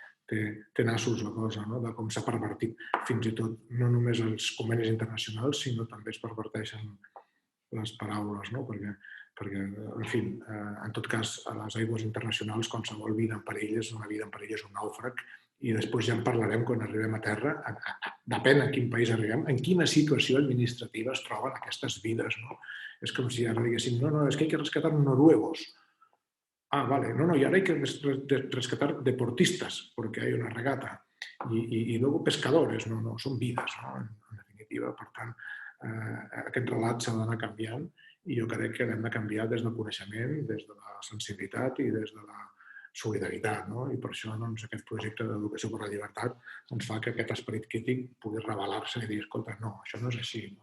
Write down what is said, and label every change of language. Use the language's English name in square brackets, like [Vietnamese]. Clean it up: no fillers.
[Catalan] Té nassos la cosa, de com s'ha pervertit fins i tot no només els convenis internacionals, sinó també es perverteixen les paraules, perquè, en fi, en tot cas, a les aigües internacionals qualsevol vida en perill és una vida en perill, és un nàufrag, i després ja en parlarem quan arribem a terra, depèn a quin país arribem, en quina situació administrativa es troben aquestes vides. És com si ara diguéssim, no, és que [Spanish] hay que rescatar noruegos. Ah, vale, no, y ahora hay que rescatar deportistas porque hay una regata y luego pescadores, no, son vidas, en definitiva. [Catalan] Per tant, aquest relat s'ha d'anar canviant i jo crec que l'hem de canviar des del coneixement, des de la sensibilitat i des de la solidaritat. I per això aquest projecte d'Educació per la Llibertat fa que aquest esperit crític pugui rebel·lar-se i dir, escolta, no, això no és així.